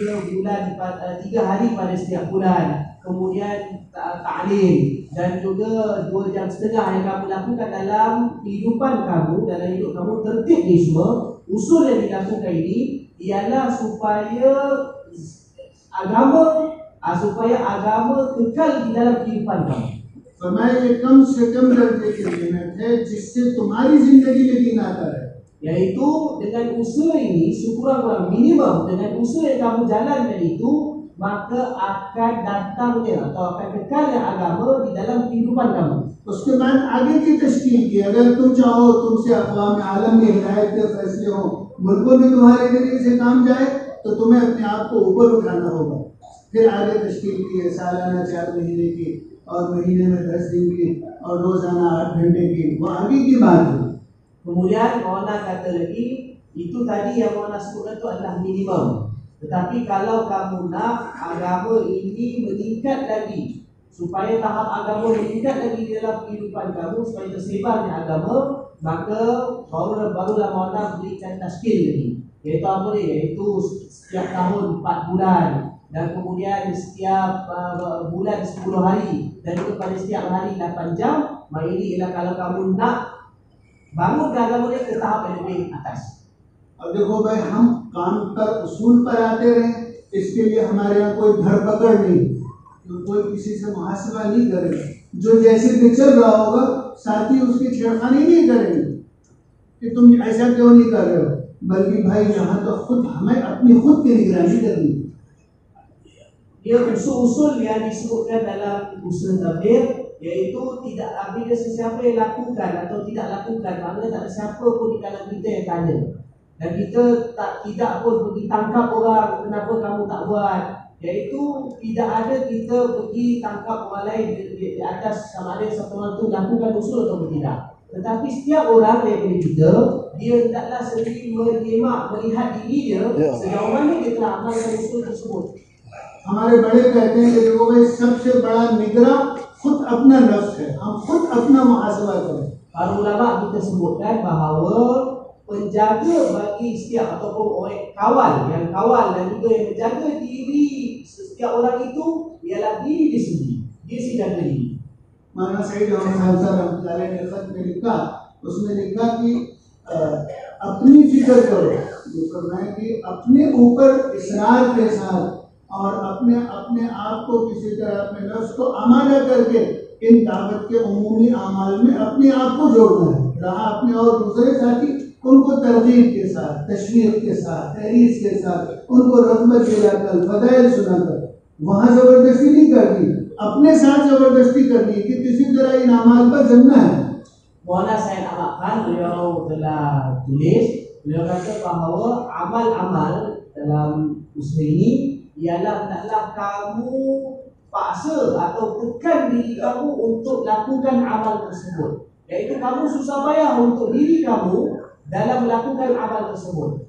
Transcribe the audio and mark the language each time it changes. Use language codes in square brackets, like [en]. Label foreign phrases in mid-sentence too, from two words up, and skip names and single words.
[ms] 3 hari pada setiap bulan, kemudian ta'lim, dan juga 2,5 jam yang kamu lakukan dalam kehidupan kamu, dalam hidup kamu, tertib ni semua. Usul yang dilakukan ini ialah supaya agama supaya agama kekal di dalam kehidupan kamu. [ur] فرمایا یہ کم سے کم درجے کی محنت ہے جس سے تمہاری زندگی میں دن آتا ہے. [ms] Yaitu dengan usaha ini sekurang-kurang minimum dengan usaha yang kamu jalankan itu, maka akan datangnya atau akan kekalnya agama di dalam kehidupan kamu. [ur] اس کے بعد آگے کی تشکیل کی، اگر تم چاہو تم سے اقوام عالم میں ہدایت کے فیصلے ہو، ملکوں میں تمہارے ذریعے سے کام جائے، تو تمہیں اپنے آپ کو اوپر اٹھانا ہوگا. پھر آگے تشکیل کی ہے سالانہ 4 مہینے کی اور مہینے میں 10 دن کی اور روزانہ 8 گھنٹے کی، وہ آگے کی بات ہے. [ms] Kemudian Maulana kata lagi, itu tadi yang Maulana sebutkan itu adalah minimum. Tetapi kalau kamu nak agama ini meningkat lagi, supaya tahap agama meningkat lagi di dalam kehidupan kamu, supaya tersebarnya agama, maka barulah Maulana berikan tashkil lagi. Iaitu apa ni? Iaitu setiap tahun 4 bulan, dan kemudian setiap bulan 10 hari, dan juga pada setiap hari 8 jam. Maka ini ialah kalau kamu nak bangun agama dia ke tahap yang lebih atas. [ur] اب دیکھو بھائی، ہم کام پر اصول پر آتے رہے، اس کے لیے ہمارے یہاں کوئی دھرپکڑ نہیں، تو کوئی کسی سے محاسبہ نہیں کرے گا. جو جیسے بھی چل رہا ہوگا ساتھی اس کی چھیڑخانی نہیں کریں گے کہ تم ایسا کیوں نہیں کر رہے ہو، بلکہ بھائی یہاں تو خود ہمیں اپنی خود کی نگرانی کرنی ہے. [ms] Dia usul-usul yang disebutkan dalam usul tabligh, yaitu tidak apabila sesiapa yang lakukan atau tidak lakukan, maknanya tak ada siapa pun di kalangan kita yang tanya, dan kita tidak pun pergi tangkap orang kenapa kamu tak buat. Yaitu tidak ada kita pergi tangkap orang lain di atas sama ada satu orang itu lakukan usul atau tidak. Tetapi setiap orang daripada kita, dia hendaklah sendiri menyemak, melihat diri dia sejauh mana dia telah amalkan usul tersebut. [ur] ہمارے بڑے کہتے ہیں کہ دیکھو بھائی، سب سے بڑا نگران خود اپنا نفس ہے، ہم خود اپنا محاسبہ کریں. [ms] Para ulama kita sebutkan bahawa penjaga bagi setiap ataupun orang kawal dan juga yang menjaga diri setiap orang itu ialah diri dia sendiri. Dia sendiri jaga diri. [ur] مولانا سعید احمد خالصہ [ar] رحمة الله عليه [ur] نے خط میں لکھا، اس میں لکھا کہ اپنی فکر کرو، جو کرنا ہے کہ اپنے اوپر اصرار کے ساتھ اور اپنے آپ کو کسی طرح اپنے نفس کو آمادہ کرکے ان دعوت کے عمومی اعمال میں اپنے آپ کو جوڑنا ہے. رہا اپنے اور دوسرے ساتھی، ان کو ترغیب کے ساتھ، تشویق کے ساتھ، تحریص کے ساتھ، ان کو رغبت دلاکر، فضائل سناکر، وہاں زبردستی نہیں کرنی، اپنے ساتھ زبردستی کرنی کہ کسی طرح ان اعمال پر جمنا ہے. [ms] Maulana Said Ahmad Khan beliau telah tulis, beliau kata bahawa amal-amal dalam usaha ini ialah hendaklah kamu paksa atau tekan diri kamu untuk lakukan amal tersebut. Iaitu kamu susah payah untuk diri kamu dalam melakukan amal tersebut.